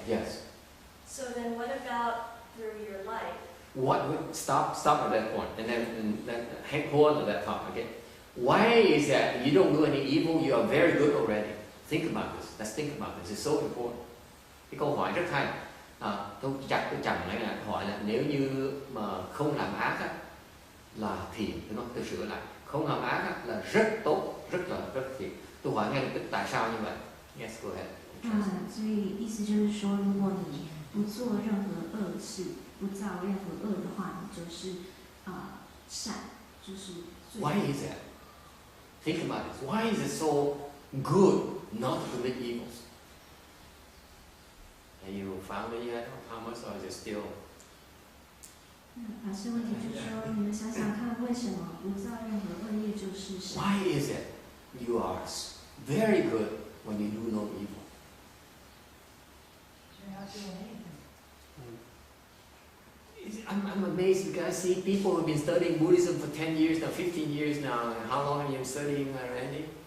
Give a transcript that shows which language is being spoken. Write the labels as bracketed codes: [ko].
[en] Yes. So then what about through your life? Stop at that point and then hold on to that thought again. Why is that you don't do any evil, you are very good already? Think about this. Let's think about this. It's so important. [vi] Cái câu hỏi rất hay. Tôi chẳng lại là hỏi là nếu như mà không làm ác á, là thiện. Tôi sửa lại. Không làm ác á, là rất tốt, rất thiện. Tôi hỏi ngay lập tức tại sao như vậy? [en] Yes, go ahead. [zh] 所以意思就是说，如果你不做任何恶事，不造任何恶的话，你就是善，就是最。 [en] Why is that? Think about it. Why is it so good not to commit evils? Have you found it yet, Thomas, or is it still? [zh] 法师问题就是说，你们想想看，为什么不造任何恶业就是善？ [en] Why is it you are very good when you do no evil? You're not doing anything. I'm amazed because I see people who have been studying Buddhism for 10 years now, 15 years now. And how long have you been studying, Randy?